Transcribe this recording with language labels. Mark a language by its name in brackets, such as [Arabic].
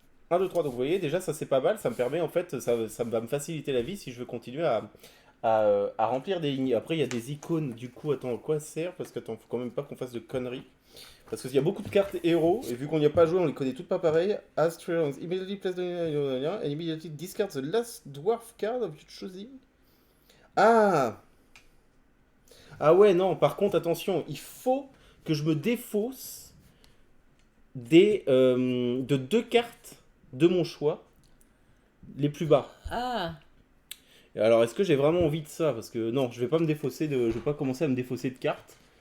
[French] 1, 2, 3. Donc vous voyez, déjà ça c'est pas mal, ça me permet en fait, ça va me faciliter la vie si je veux continuer à remplir des lignes. Après il y a des icônes, du coup, attends, à quoi ça sert? Parce que attends, faut quand même pas qu'on fasse de conneries. Parce qu'il y a beaucoup de cartes héros, et vu qu'on n'y a pas joué, on les connaît toutes pas pareil. [English] Astrons, immediately place the and immediately discard the last dwarf card of your choosing. Ah! [French] Ah ouais, non, par contre, attention, il faut que je me défausse de 2 cartes de mon choix, les plus bas. Ah. Alors, est-ce que j'ai vraiment envie de ça? Parce que non, je vais pas me défausser je vais pas commencer à me défausser de cartes.